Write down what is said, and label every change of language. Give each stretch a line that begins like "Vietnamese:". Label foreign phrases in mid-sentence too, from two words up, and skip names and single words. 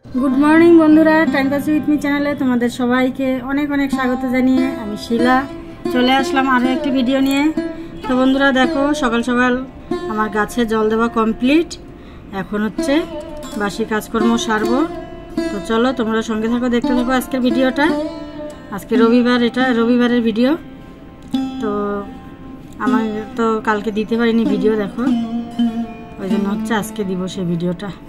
English: good morning
Bangla: বন্ধুরা টাইম পাস উইথ মি চ্যানেলে তোমাদের সবাইকে অনেক অনেক স্বাগত জানিয়ে আমি শীলা চলে আসলাম আরো একটি ভিডিও নিয়ে। তো বন্ধুরা দেখো সকাল সকাল আমার গাছে জল দেওয়া কমপ্লিট, এখন হচ্ছে বাসি কাজকর্ম সারবো। তো চলো তোমরা সঙ্গে থাকো দেখতে থাকো আজকের ভিডিওটা। আজকে রবিবার, এটা রবিবারের ভিডিও। তো আমার তো কালকে দিতে পারিনি ভিডিও, দেখো ওই জন্য হচ্ছে আজকে দিবো সেই ভিডিওটা।